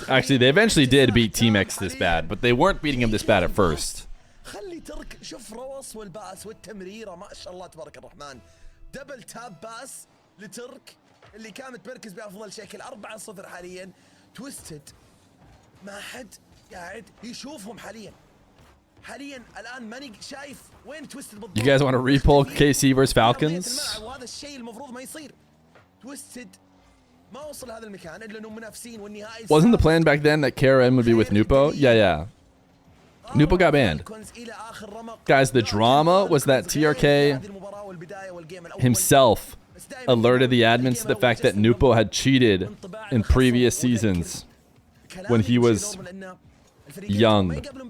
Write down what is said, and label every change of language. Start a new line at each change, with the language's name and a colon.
English: Actually, they eventually did beat Team X this bad, but they weren't beating him this bad at first.
Arabic: شوف روس والباس والتمريرة ما شاء الله تبارك الرحمن. دبل تاب باس لترك اللي كان متمركز بأفضل شكل. 4-0 حاليا. تويستد ما حد قاعد يشوفهم حاليا. حاليا الآن ماني شايف وين تويستد بالضبط.
English: You guys want to repull KC versus Falcons?
Arabic: وهذا الشيء المفروض ما يصير. تويستد ما وصل هذا المكان إلا إنهم منافسين والنهائي.
English: Wasn't the plan back then that KRM would be with Nwpo? Yeah. Nwpo got banned. Guys, the drama was that TRK himself alerted the admins to the fact that Nwpo had cheated in previous seasons when he was young.